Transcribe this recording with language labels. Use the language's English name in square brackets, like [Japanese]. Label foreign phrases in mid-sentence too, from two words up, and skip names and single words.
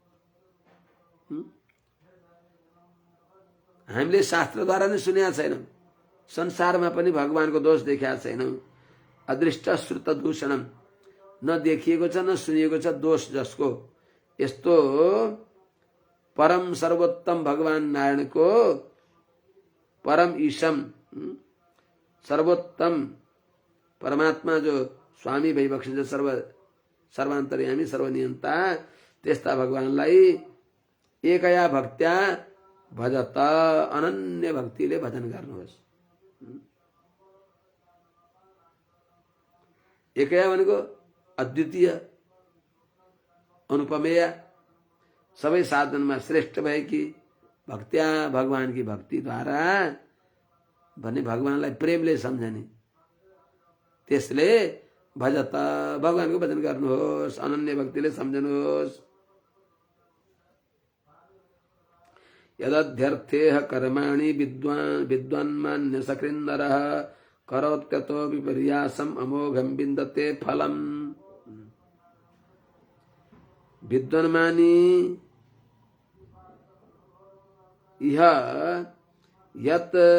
[Nepali] हामीले शास्त्रद्वारा नै सुनेका छैनौँ, संसारमा पनि भगवानको दोष देखेका छैनौँ। [Sanskrit] अदृष्ट श्रुत दूषणम, [Nepali] न देखिएको छ न सुनिएको छ दोष जसको। यस्तो परम सर्वोत्तम भगवान नारायणको, [Sanskrit] परम ईशम [Nepali] सर्वोत्तम परमात्मा जो स्वामी भइबक्सिन्छ, सर्वान्तर्यामी सर्वनियन्ता, त्यस्ता भगवानलाई [Sanskrit] एकया भक्त्या भजत, [Nepali] अनन्य भक्तिले भजन गर्नुहोस्। एकया भनेको अद्वितीय, अनुपमेय, सबै साधनमा श्रेष्ठ भएकी भक्त्या, भगवान की भक्तिद्वारा भन्ने भगवानलाई प्रेमले सम्झने, त्यसले भजत, भगवानको भजन गर्नुहोस्, अनन्य भक्तिले सम्झनुहोस्। [Sanskrit] यदध्यर्थेह कर्माणि विद्वान्मान्य सकृन्नरः करोत्यतो विपर्यासम् अमोघं विन्दते फलम्। विद्वान्मानी यह यत्